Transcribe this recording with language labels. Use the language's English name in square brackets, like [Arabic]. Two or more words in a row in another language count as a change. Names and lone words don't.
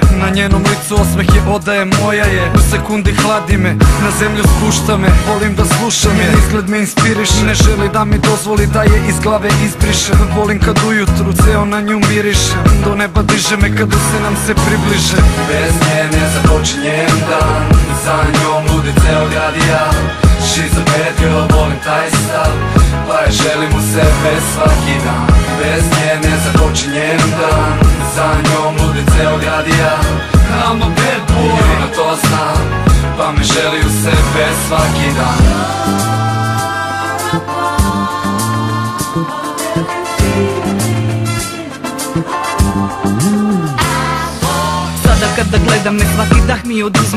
[Serbian] Na njenom licu osmeh je odaje moja je. U sekundi hladi me, na zemlju spušta me. Volim da slušam je, izgled me inspiriše. Ne želi da mi dozvoli da je iz glave izbriše. Volim kad ujutru ceo na nju miriše. Do neba diže me kada se nam se približe. Bez nje ne započinjem dan. Za njom ludi ceo grad i ja. [English] She's a bad girl, [Serbian] volim taj stav. Pa je želim u sebe svaki dan. Bez nje ne započinjem dan. Za njom ludi ceo grad i ja. [English] I'm a bad boy, [Serbian] ona to zna. Pa me želi u sebe svaki dan. Kada gledam me svaki dah mi oduzme.